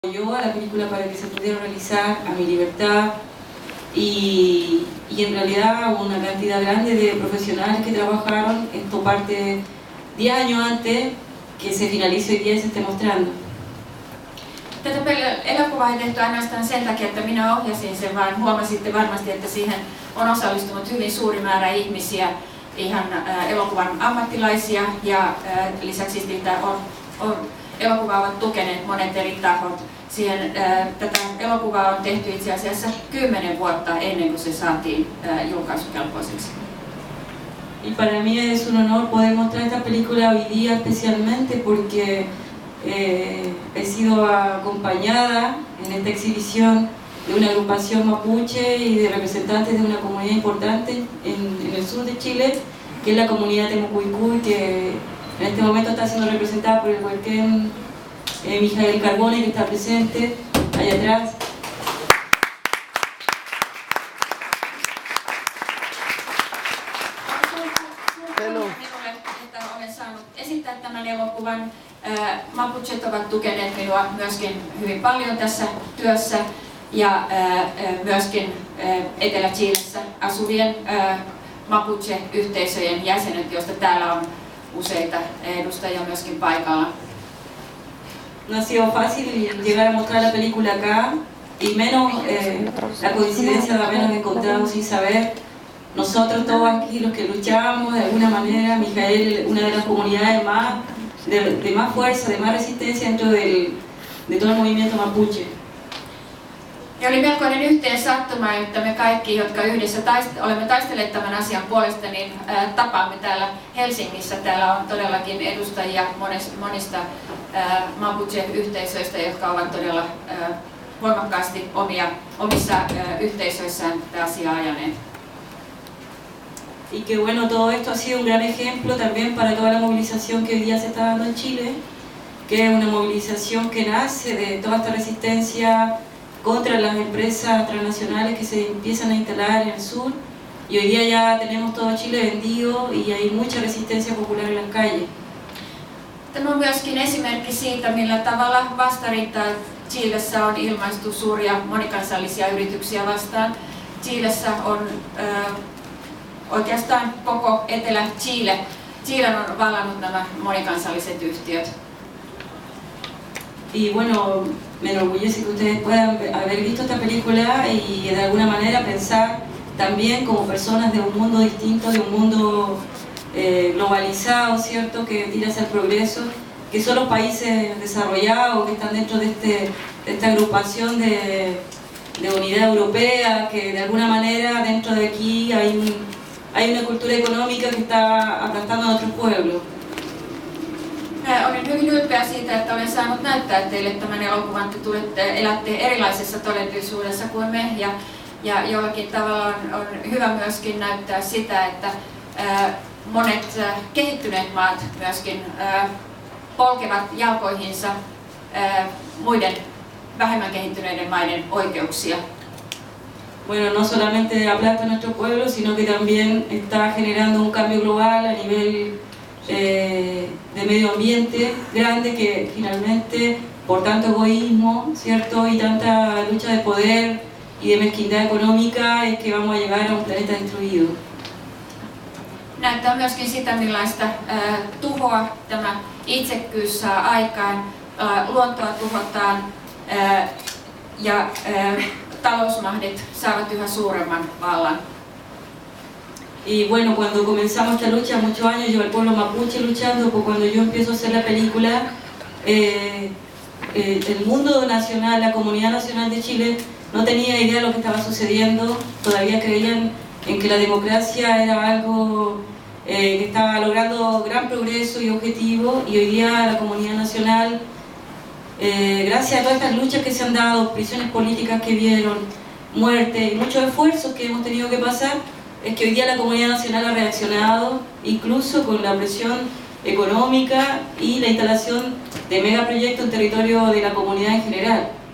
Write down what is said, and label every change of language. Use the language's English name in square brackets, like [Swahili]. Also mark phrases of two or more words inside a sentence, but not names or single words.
[Spanish] Yo a la película para que se pudiera realizar a mi libertad y en realidad una cantidad grande de profesionales que trabajaron. Esto parte 10 años antes que se finalice hoy día y se esté mostrando. [Finnish] Tätä elokuvaa ei tehty ainoastaan sen takia, että minä ohjasin sen, vaan huomasitte varmasti, että siihen on osallistunut hyvin suuri määrä ihmisiä, ihan elokuvan ammattilaisia ja lisäksi sitä elokuvaa ovat tukeneet monet eri tahot. Tätä elokuvaa on tehty itse asiassa 10 vuotta ennen kuin se saatiin julkaisukelpoiseksi. [Spanish] Y para mí es un honor poder mostrar esta película hoy día, especialmente porque he sido acompañada en esta exhibición de una agrupación mapuche y de representantes de una comunidad importante en el sur de Chile, que es la comunidad Temucuicú, que en este momento está siendo representada por el huelquén Mijael Carbone, que está presente allá atrás. [Finnish] Olen saanut esittää tämän elokuvan. Mapuchet ovat tukeneet minua myöskin hyvin paljon tässä työssä ja myöskin Etelä-Chilessä asuvien Mapuche-yhteisöjen jäsenet, joista täällä on useita edustajia myöskin paikalla. [Spanish] No ha sido fácil llegar a mostrar la película acá, y menos la coincidencia de habernos encontrado sin saber. Nosotros todos aquí, los que luchamos de alguna manera, Mijael, una de las comunidades de más fuerza, de más resistencia dentro de todo el movimiento mapuche. [Finnish] Ja oli melkoinen yhteen sattuma, että me kaikki, jotka yhdessä olemme taistelleet tämän asian puolesta, niin tapaamme täällä Helsingissä. Täällä on todellakin edustajia monista Mapuche-yhteisöistä, jotka ovat todella voimakkaasti omissa yhteisöissään tätä asiaa ajaneet. [Spanish] Y que bueno, todo esto ha sido un gran ejemplo también para toda la movilización que hoy día se está dando en Chile, que es una movilización que nace de toda esta resistencia contra las empresas transnacionales que se empiezan a instalar en el sur, y hoy día ya tenemos todo Chile vendido y hay mucha resistencia popular en las calles. [Finnish] Tämä on myöskin esimerkki siitä, millä tavalla vastarintaa Chilessä on ilmaistu suuria monikansallisia yrityksiä vastaan. Chilessä on oikeastaan koko Etelä-Chile. Chilen on vallannut nämä monikansalliset yhtiöt. [Spanish] Y bueno, me enorgullece que ustedes puedan haber visto esta película y de alguna manera pensar también como personas de un mundo distinto, de un mundo globalizado, ¿cierto?, que tira hacia el progreso, que son los países desarrollados, que están dentro de esta agrupación de unidad europea, que de alguna manera dentro de aquí hay una cultura económica que está aplastando a otros pueblos. [Finnish] Olen hyvin ylpeä siitä, että olen saanut näyttää teille tämän elokuvan, että elätte erilaisessa todellisuudessa kuin me, ja jollakin tavalla on hyvä myöskin näyttää sitä, että monet kehittyneet maat myöskin polkevat jalkoihinsa muiden vähemmän kehittyneiden maiden oikeuksia. [Spanish] Bueno, no solamente aplasta a nuestro pueblo, sino que también está generando un cambio global a nivel de medio ambiente grande, que finalmente por tanto egoísmo, ¿cierto?, y tanta lucha de poder y de mezquindad económica es que vamos a llegar a un planeta destruido. [Finnish] Näyttää myöskin sitä, millaista tuhoa tämä itsekkyys saa aikaan. Luontoa tuhotaan ja talousmahdit saavat yhä suuremman vallan. [Spanish] Y bueno, cuando comenzamos esta lucha, muchos años lleva el pueblo mapuche luchando, pues cuando yo empiezo a hacer la película, el mundo nacional, la comunidad nacional de Chile no tenía idea de lo que estaba sucediendo. Todavía creían en que la democracia era algo que estaba logrando gran progreso y objetivo, y hoy día la comunidad nacional, gracias a todas estas luchas que se han dado, prisiones políticas que vieron, muerte y muchos esfuerzos que hemos tenido que pasar, es que hoy día la comunidad nacional ha reaccionado, incluso con la presión económica y la instalación de megaproyectos en territorio de la comunidad en general.